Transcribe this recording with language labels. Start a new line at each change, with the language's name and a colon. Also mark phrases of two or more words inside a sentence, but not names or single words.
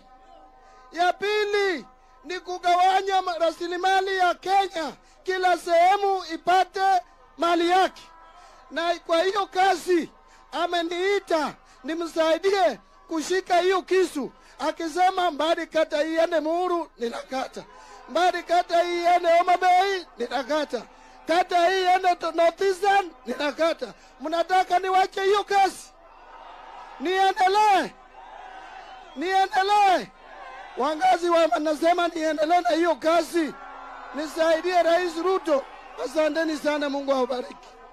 Swahili: Ya pili ni kugawanya rasilimali ya Kenya, kila sehemu ipate mali yake. Na kwa hiyo kazi ameniita nimsaidie kushika hiyo kisu, akisema Mbadi kata iende Muhuru, ninakata. Mbadi kata iende Homa Bay, ninakata. Kata hii ende North Eastern, ninakata. Mnataka niwache hiyo kazi? Niendelee. Wangazi wanasema niendelee na hiyo kazi. Nisaidie Rais Ruto. Asanteni sana, Mungu awabariki.